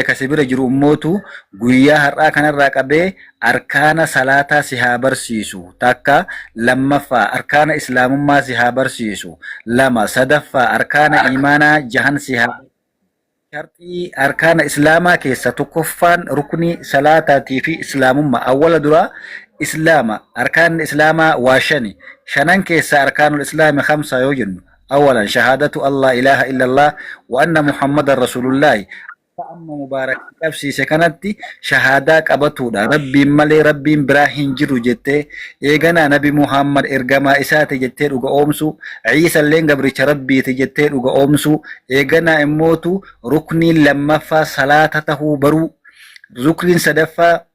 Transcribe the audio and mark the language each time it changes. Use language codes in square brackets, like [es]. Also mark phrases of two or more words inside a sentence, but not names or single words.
[om] kasi bira jiru ummootu guyyaa har'aa kanarraa qabee arkaana salaataa si haa barsiisu takka lammaffaa arkaana islaamummaa si haa barsiisu lama sadaffaa arkaana imaanaa jahan si haa shartii arkaana islaamaa keessa tokkoffaan rukni salaataatii fi islaamummaa awwala dura islaama arkaan islaamaa waa shanan keessa [ar] أركان الإسلام [om] 5 yoo jennu [ar] أولاً شهادة ألا إله إلا الله وأن محمداً رسول الله [om] amma mubaarak qabsiise kanatti shahadaa qabatudha rabbiin malee rabbiin biraa hin jiru jettee eeganaa nabi muhammad ergamaa isaati jettee dhuga oomsu ciisa illee gabricha rabbiiti jettee dhuga oomsu eeganaa immootu rukniin lammaffaa salaata tahuu baruu rukniin sadaffaa